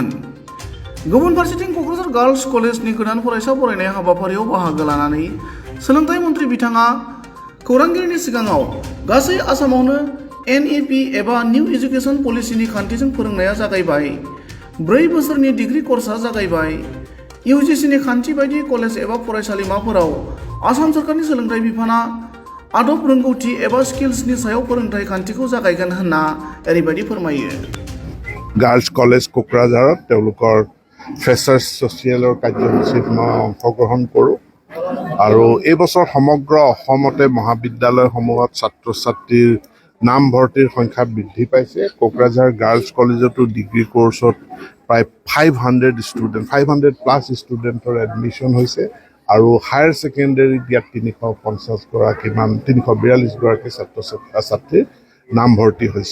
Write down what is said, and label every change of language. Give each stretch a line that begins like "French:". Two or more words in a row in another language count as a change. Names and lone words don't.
Bodo: गुबुन फारसेथिं क'क्राझार गार्लस कलेजनि गोदान फरायसा बरायनाय हाबाफारियाव बाहागो लानानै सोलोंथाइ मन्त्रि बिथाङा खौरांगिरिनि सिगाङाव गासै आसामावनो एनइपि एबा
English: new education policy
Bodo: खान्थिजों फोरोंनाया जागायबाय, 4 बोसोरनि
English: degree course
Bodo: जागायबाय, इउजिसिनि खान्थि बायदि कलेज एबा फरायसालिमाफोराव आसाम सरकारनि सोलोंथाइ बिफाना आदब रोंगौथि एबा स्किल्सनि सायाव फोरोंथाय खान्थिखौ जागायगोन होनना ओरैबायदि फोरमायो।
Assamese: গাৰ্লছ কলেজ কোকৰাঝাৰত তেওঁলোকৰ
English: freshers social
Assamese: কাৰ্যসূচীত মই অংশগ্ৰহণ কৰোঁ আৰু এই বছৰ সমগ্ৰ অসমতে মহাবিদ্যালয়সমূহত ছাত্ৰ ছাত্ৰীৰ নামভৰ্তিৰ সংখ্যা বৃদ্ধি পাইছে। কোকৰাঝাৰ গাৰ্লছ কলেজতো
English: degree course
Assamese: প্ৰায় 500+ ষ্টুডেণ্টৰ এডমিশ্যন হৈছে আৰু
English: higher secondary
Assamese: ইয়াত 342গৰাকী ছাত্ৰ ছাত্ৰীৰ নামভৰ্তি হৈছে।